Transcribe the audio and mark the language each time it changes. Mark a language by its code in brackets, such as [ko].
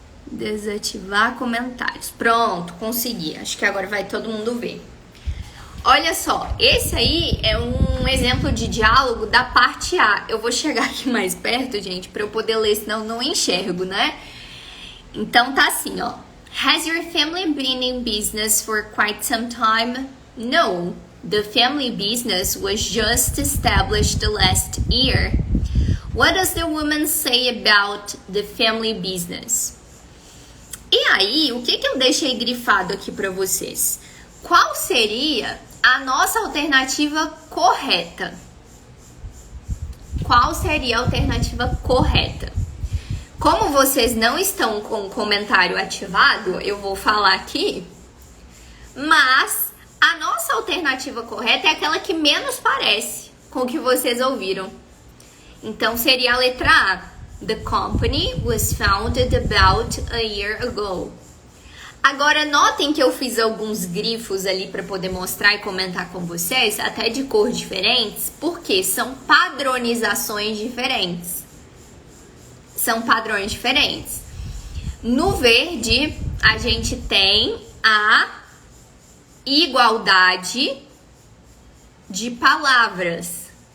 [pt] Desativar comentários. Pronto, consegui. Acho que agora vai todo mundo ver. Olha só, esse aí é um exemplo de diálogo da parte A. Eu vou chegar aqui mais perto, gente, para eu poder ler, senão eu não enxergo, né? Então tá assim, ó. [en] Has your family been in business for quite some time? No, the family business was just established last year. What does the woman say about the family business? [pt] E aí, o que eu deixei grifado aqui para vocês? Qual seria a nossa alternativa correta? Qual seria a alternativa correta? Como vocês não estão com o comentário ativado, eu vou falar aqui, mas a nossa alternativa correta é aquela que menos parece com o que vocês ouviram. Então seria a letra A. [en] The company was founded about a year ago. [pt] Agora notem que eu fiz alguns grifos ali para poder mostrar e comentar com vocês, até de cores diferentes, porque são padronizações diferentes. São padrões diferentes. No verde, a gente tem a igualdade de palavras.